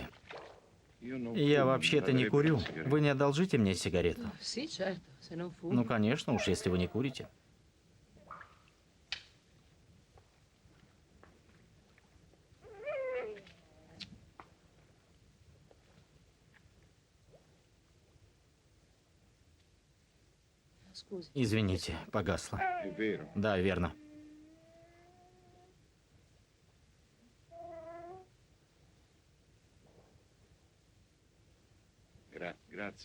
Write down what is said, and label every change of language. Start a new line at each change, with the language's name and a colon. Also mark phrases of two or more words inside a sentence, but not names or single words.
Italian: io non
Russian: я
Italian: fumo,
Russian: вообще-то не
Italian: avrei
Russian: курю.
Italian: una sigaretta.
Russian: Вы не одолжите мне сигарету?
Italian: sì, certo, se non fumi.
Russian: Ну, конечно, уж если вы не курите.
Italian: Scusi,
Russian: Извините, погасло.
Italian: È vero.
Russian: Да, верно.
Italian: Grazie.